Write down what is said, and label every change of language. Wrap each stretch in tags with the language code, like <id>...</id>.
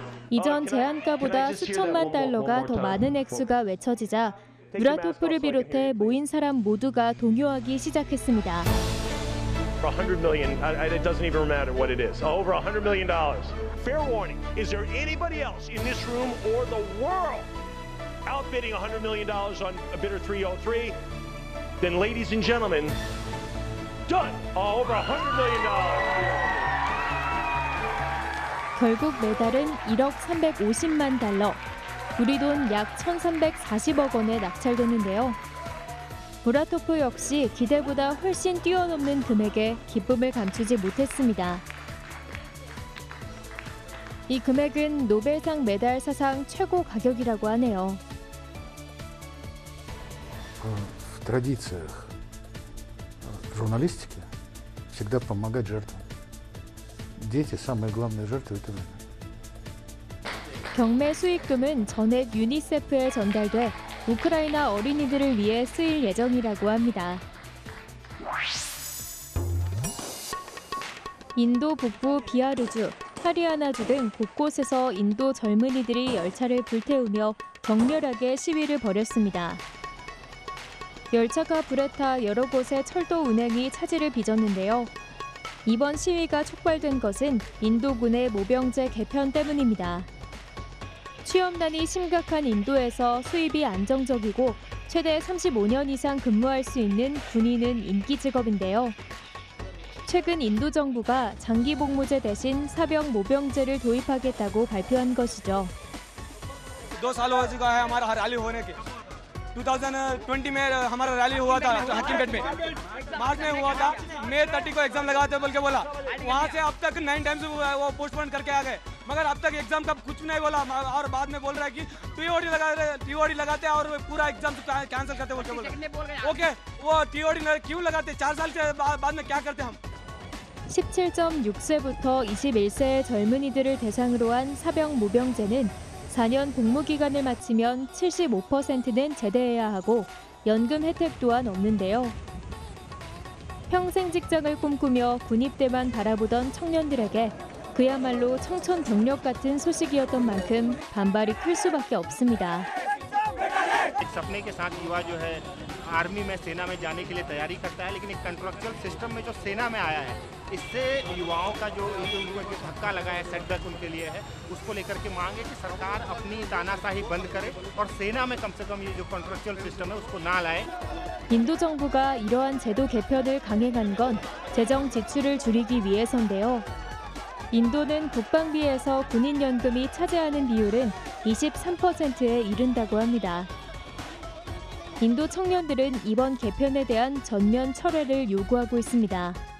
<ko>이전 제한가보다 수천만 달러가 더 많은 액수가 외쳐지자 무라토프를 비롯해 모인 사람 모두가 동요하기 시작했습니다.</ko> <en>$100 million, it doesn't even matter what it is, over $100 million. Fair warning, is there anybody else in this room or the world outbidding $100 million on a bidder 303? Then ladies and gentlemen, done, over $100 million.</en> <ko>결국 메달은 1억 350만 달러, 우리 돈 약 1,340억 원에 낙찰되는데요. 무라토프 역시 기대보다 훨씬 뛰어넘는 금액에 기쁨을 감추지 못했습니다. 이 금액은 노벨상 메달 사상 최고 가격이라고 하네요.</ko> <ru>В традициях журналистики всегда помогать жертвам. дети самые главные жертвы этой войны.</ru> <ko>경매 수익금은 전액 유니세프에 전달돼 우크라이나 어린이들을 위해 쓰일 예정이라고 합니다. 인도 북부 비하르주, 하리아나주 등 곳곳에서 인도 젊은이들이 열차를 불태우며 격렬하게 시위를 벌였습니다. 열차가 불에 타 여러 곳의 철도 운행이 차질을 빚었는데요. 이번 시위가 촉발된 것은 인도군의 모병제 개편 때문입니다. 취업난이 심각한 인도에서 수입이 안정적이고 최대 35년 이상 근무할 수 있는 군인은 인기 직업인데요. 최근 인도 정부가 장기 복무제 대신 사병 모병제를 도입하겠다고 발표한 것이죠.</ko> <hi>2 साल हो चुका है हमारा rally होने के 2020 में हमारा rally हुआ था हकीमगंज में मार्च में हुआ था मई 30 को एग्जाम लगाते बोल के बोला वहाँ से अब तक 9 टाइम्स वो पोस्टपोन करके आ गए मगर अब तक एग्जाम का कुछ नहीं बोला और बाद में बोल रहा है कि टीओडी लगाते और पूरा एग्जाम कैंसिल करते बोल के बोल रहे ओके वो टीओडी क्यों लगाते 4 साल से बाद में क्या करते हम</hi> <ko>17.6세부터 21세의 젊은이들을 대상으로 한 사병 모병제는 4년 복무 기간을 마치면 75%는 제대해야 하고 연금 혜택 또한 없는데요. 평생 직장을 꿈꾸며 군입대만 바라보던 청년들에게 그야말로 청천벽력 같은 소식이었던 만큼 반발이 클 수밖에 없습니다.</ko> <hi>एक सपने के साथ युवा जो है आर्मी में सेना में जाने के लिए तैयारी करता है लेकिन एक कंट्रैक्चुअल सिस्टम में जो सेना में आया है इससे युवाओं का जो धक्का लगा है सेटबैक उनके लिए है उसको लेकर के मांग है कि सरकार अपनी तानाशाही बंद करे और सेना में कम से कम ये जो कंट्रैक्चुअल सिस्टम है उसको ना लाए.</hi> <ko>인도 정부가 이러한 제도 개편을 강행한 건 재정 지출을 줄이기 위해서인데요. 인도는 국방비에서 군인연금이 차지하는 비율은 23%에 이른다고 합니다. 인도 청년들은 이번 개편에 대한 전면 철회를 요구하고 있습니다.</ko>